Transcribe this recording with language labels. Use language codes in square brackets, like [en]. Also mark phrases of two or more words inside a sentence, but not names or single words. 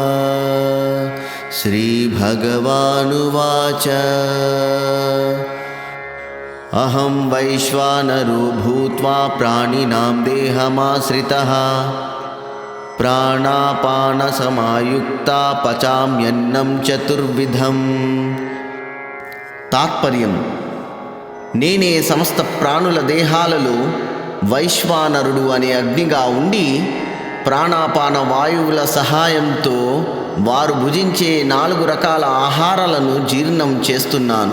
[sa] श्रीभगवानुवाच अहं वैश्वानरो भूत्वा प्राणिनां देहमाश्रितः प्राणापानसमायुक्ता पचाम्यन्नं चतुर्विधम्। [te] తాత్పర్యం: నేనే సమస్త ప్రాణుల దేహాలలో వైశ్వానరుడు అనే అగ్నిగా ఉండి ప్రాణాపాన వాయువుల సహాయంతో వారు భుజించే 4 రకాల ఆహారాలను జీర్ణం చేస్తున్నాను.